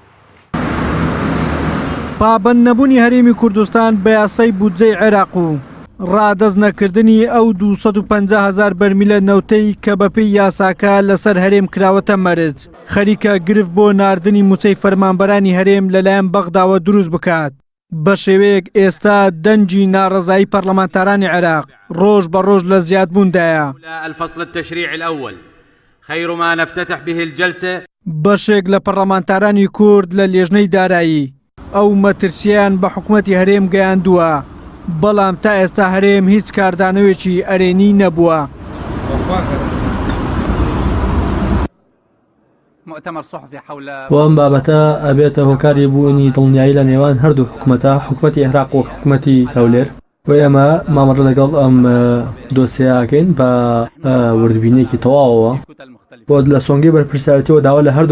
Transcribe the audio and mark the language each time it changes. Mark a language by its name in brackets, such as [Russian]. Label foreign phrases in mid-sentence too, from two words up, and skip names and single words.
[Central Kurdish] پابەند نەبوونی هەرێمی کوردستان بە یاسای بودجەی عێراق و ڕادەست نەکردنی ئەو 250,000 بەرمیلە نەوتەی کە بەپێی یاساکە لەسەر هەرێم کراوەتە مەرج خەریکە گرفت بۆ ناردنی موچەی فەرمانبەرانی هەرێم لەلایەن بەغداوە دروست بکات. بە شێوەیەک ئێستا دەنجی ناڕەزایی پەرلەمانتارانی عێراق ڕۆژ بە ڕۆژ لە زیادبووندایە. [Arabic] الفصل التشريعي الأول خير ما نفتتح به الجلسة [Central Kurdish] بەشێک لە پەرلەمانتارانی کورد لە لێژنەی دارایی ئەو مەترسیان بە حکوومەتی هەرێم گەیاندووە بەڵام تا ئێستا هەرێم هیچ کاردانەوێکی ئەرێنی نەبووە. وەم بابەتە ئەبێتە هۆکاری بوونی دڵنیایی لە نێوان هەردوو حکوومەتە حکوومەتی عێراق و حکوومەتی هەولێر و ئێمە مامەڕە لەگەڵ ئەم دۆسیەکەین بە وردبینێکی تەواوەوە بۆ لە سۆنگی بەرپرسیارەتیەوە داوا لە هەردوو